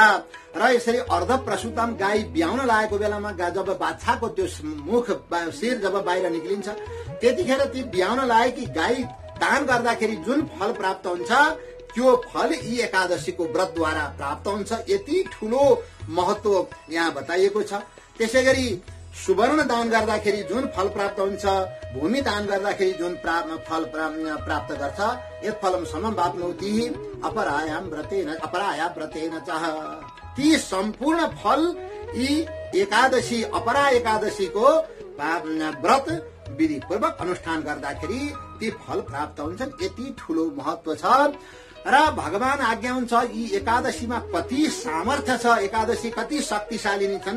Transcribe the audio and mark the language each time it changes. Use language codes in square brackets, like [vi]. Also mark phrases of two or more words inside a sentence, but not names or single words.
[ne] र यसरी [sa] अर्ध प्रसूताम [ne] गाई ब्याउन लागेको बेलामा जब बाछाको त्यो मुख शिर जब बाहिर निक्लिन्छ त्यतिखेर ती ब्याउन लागेकी गाई दान गर्दाखेरि जुन फल प्राप्त हुन्छ त्यो फल यी एकादशीको व्रतद्वारा प्राप्त हुन्छ। यति ठूलो महत्व यहाँ बताइएको छ। त्यसै गरी सुवर्ण दान गर्दाखेरि जुन फल प्राप्त हुन्छ भूमि दान गर्दाखेरि जुन फल प्राप्त गर्छ [sa] यत् फलम समवाप्नोति अपराया व्रतेन चह। [ne] ती सम्पूर्ण फल यी एकादशी अपरा एकादशीको व्रत विधि पूर्वक अनुष्ठान गर्दाखेरि ती फल प्राप्त हुन्छन्। यति ठूलो महत्व छ। र भगवान आज्ञा हुन्छ यी एकादशीमा कति सामर्थ्य छ, एकादशी कति शक्तिशाली छन्।